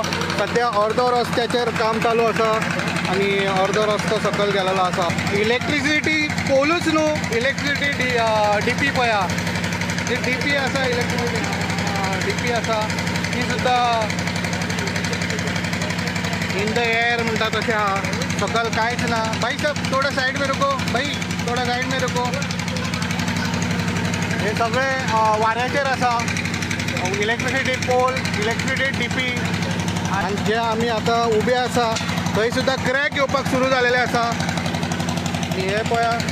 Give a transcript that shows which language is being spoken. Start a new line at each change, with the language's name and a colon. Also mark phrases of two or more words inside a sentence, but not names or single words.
Konkani: सद्या अर्दो रस्त्याचेर काम चालू आसा आणि अर्दो रस्तो सकयल गेलेलो आसा. इलेक्ट्रिसिटी पोलूच न्हू,
English: electricity DP
Konkani: पळया, जी DP आसा
English: electricity DP
Konkani: आसा ती सुद्दां
English: in the air
Konkani: म्हणटा तशें आहा. सकयल कांयच ना.
Hindi: भाई सब थोडा साईड में रुको, भाई थोडा साईड में रुको.
Konkani: हे सगळे वाऱ्याचेर आसा.
English: electricity pole, electricity DP.
Konkani: आणि जे आमी आतां उबे आसा थंय सुद्दां क्रॅक येवपाक सुरू जालेले आसा. हे पळया